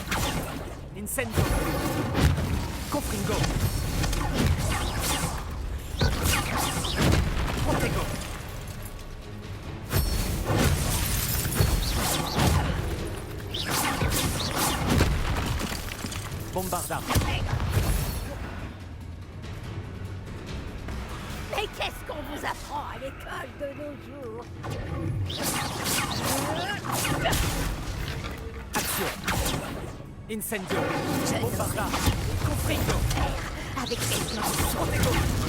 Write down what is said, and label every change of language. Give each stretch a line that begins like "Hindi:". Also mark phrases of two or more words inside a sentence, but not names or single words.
Latin: Incendio. Confringo. Protego. Bombarda.
French: Mais qu'est-ce qu'on vous apprend à l'école de nos jours?
Latin: Action. Incendio.
French: Je
Latin: Bombarda. Confringo.
French: Avec quelqu'un de sournois.